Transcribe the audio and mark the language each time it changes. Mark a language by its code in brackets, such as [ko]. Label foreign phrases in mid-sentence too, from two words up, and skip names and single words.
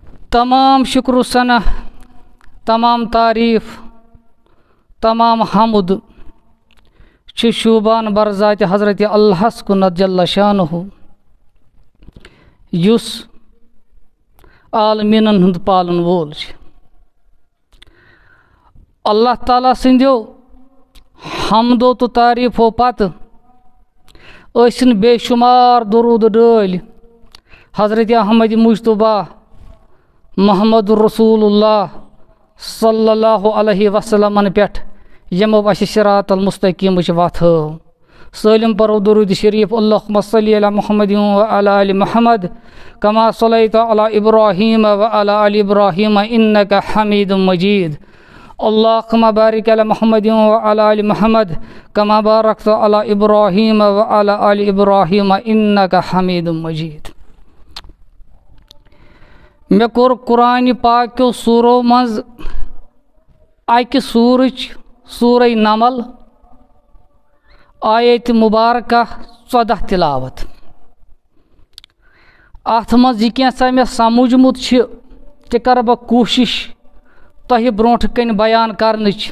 [ks] تمام شکر و ثنا، تمام تعریف، تمام حمد چھ شوبان برذات حضرت اللہ کُنت جل شانہ، یس عالمینن ہند پالن وول چھ۔ اللہ تعالیٰ سندیو حمدو تو تعریفو پتہ ٲسِن بے شمار درود ڈٲلۍ حضرت احمد مجتبیٰ محمد رسول اللہ [ar] صلی اللہ علیہ وسلم [ks] پٮ۪ٹھ یمو اَسہِ صراط المستقیٖمٕچ وَتھ ہٲو۔ سٲلِم پرو درود شریف [ar] اللہم صلی علی محمد وعلی آل محمد کما صلیت علی ابراہیم وعلی آل ابراہیم انک حمید مجید۔ اللہم بارک علی محمد وعلی آل محمد کما بارکت علی ابراہیم وعلی آل ابراہیم انک حمید مجید۔ [ks] مےٚ کوٚر قرآنِ پاکیو سوٗرو منٛز اکہِ سوٗرٕچ سورہ نمل آیت مبارکہ 14 تلاوت۔ اتھ منٛز یہِ کینٛژھا مےٚ سمجھمُت چھِ تہِ کرٕ بہٕ کوٗشِش تۄہہِ برونٛٹھ کَنہِ بیان کرنٕچ۔